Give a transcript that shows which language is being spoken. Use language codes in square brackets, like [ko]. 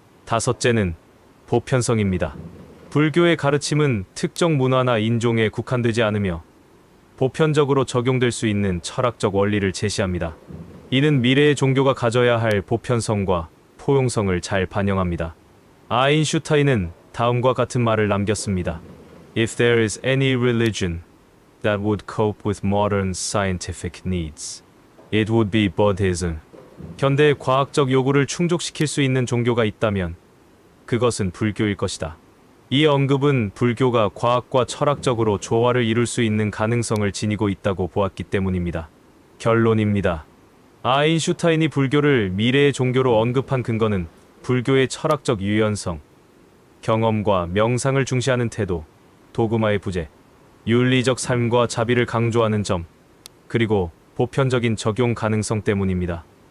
[ko] 다섯째는 보편성입니다. 불교의 가르침은 특정 문화나 인종에 국한되지 않으며 보편적으로 적용될 수 있는 철학적 원리를 제시합니다. 이는 미래의 종교가 가져야 할 보편성과 포용성을 잘 반영합니다. 아인슈타인은 다음과 같은 말을 남겼습니다. [en] If there is any religion that would cope with modern scientific needs, it would be Buddhism. [ko] 현대의 과학적 요구를 충족시킬 수 있는 종교가 있다면 그것은 불교일 것이다. 이 언급은 불교가 과학과 철학적으로 조화를 이룰 수 있는 가능성을 지니고 있다고 보았기 때문입니다. 결론입니다. 아인슈타인이 불교를 미래의 종교로 언급한 근거는 불교의 철학적 유연성, 경험과 명상을 중시하는 태도, 도그마의 부재, 윤리적 삶과 자비를 강조하는 점, 그리고 보편적인 적용 가능성 때문입니다.